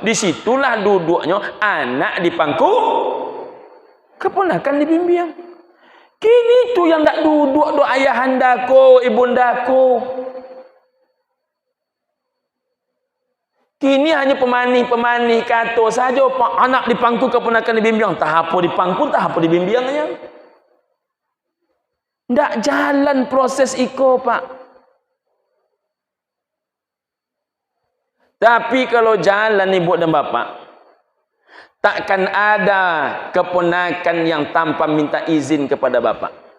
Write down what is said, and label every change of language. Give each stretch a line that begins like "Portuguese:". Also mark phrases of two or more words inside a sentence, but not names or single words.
Indonesian: Disitulah duduknya anak di pangku, keponakan dibimbing.
Minangkabau: Kini tu yang tak duduk do ayahandaku, ibundaku.
Indonesian: Kini hanya pemanih kata saja, anak di pangku keponakan dibimbing.
Minangkabau: Tak apa di pangku, tak apa dibimbingnya. Tak jalan proses iko pak.
Indonesian: Tapi kalau jalan ibu dan bapak, takkan ada keponakan yang tanpa minta izin kepada bapak.